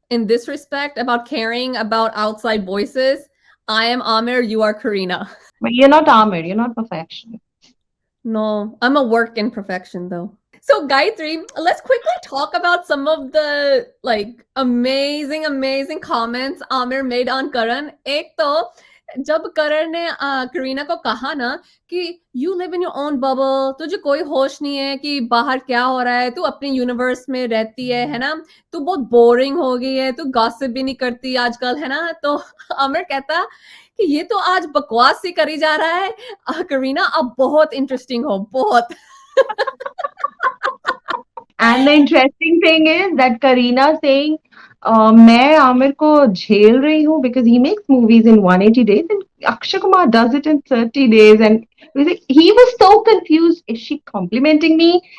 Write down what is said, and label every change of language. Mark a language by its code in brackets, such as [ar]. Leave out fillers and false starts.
[en] In this respect, about caring about outside voices, I am Amir, you are Kareena. But you're not Amir. You're not perfection. No, I'm a work in perfection though. So Gayatri, let's quickly talk about some of the like amazing comments Amir made on Karan. [hi] एक तो जब करण ने करीना को कहा ना कि [en] you live in your own bubble, [hi] तुझे कोई होश नहीं है कि बाहर क्या हो रहा है, तू अपने यूनिवर्स में रहती है ना, तू बहुत बोरिंग हो गई है, तू गॉसिप भी नहीं करती आजकल, है ना? तो आमिर कहता कि ये तो आज बकवास ही करी जा रहा है, करीना अब बहुत इंटरेस्टिंग हो, बहुत. [en] And the interesting thing is that Kareena saying, [hi] मैं आमिर को झेल रही हूँ [en] because he makes movies in 180 days and Akshay Kumar does it in 30 days and he was so confused. Is she complimenting me?